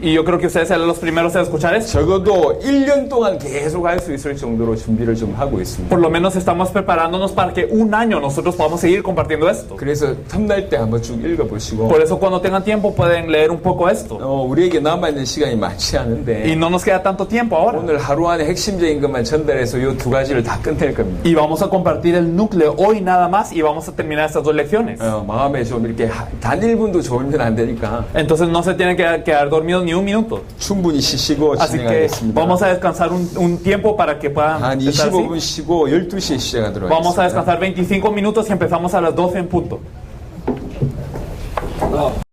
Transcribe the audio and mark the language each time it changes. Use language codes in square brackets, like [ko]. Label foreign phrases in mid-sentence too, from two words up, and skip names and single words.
[es] Y yo creo que ustedes serán los primeros en escuchar esto. [ko] 적어도 1년 동안 계속 할 수 있을 정도로 준비를 좀 하고 있습니다. [es] Por lo menos estamos preparándonos para que un año nosotros podamos seguir compartiendo esto. [ko] 그래서 틈날 때 한번 쭉 읽어보시고 [es] Por eso cuando tengan tiempo pueden leer un poco esto. [ko] 우리에게 남아있는 시간이 많지 [es] Y [ko] 않은데 [es] no nos queda tanto tiempo ahora. [ko] 오늘 하루 안에 핵심적인 것만 전달해서 이 두 가지를 다 끝낼 겁니다. [es] Y vamos a compartir el núcleo hoy nada más y vamos a terminar estas dos lecciones. [ko] 마음에 좀 이렇게 단 1분도 졸면 안 되니까 [es] Entonces no se tienen que quedar dormidos ni un minuto. [ko] 충분히 쉬시고 [es] Así que [ko] 진행하겠습니다. [es] vamos a descansar un tiempo para que puedan [ko] 한 [es] estar así. [ko] 25분 쉬고 12시에 시작하도록 [es] Vamos a [ko] 하겠습니다. [es] descansar 25 minutos y empezamos a las 12 en punto.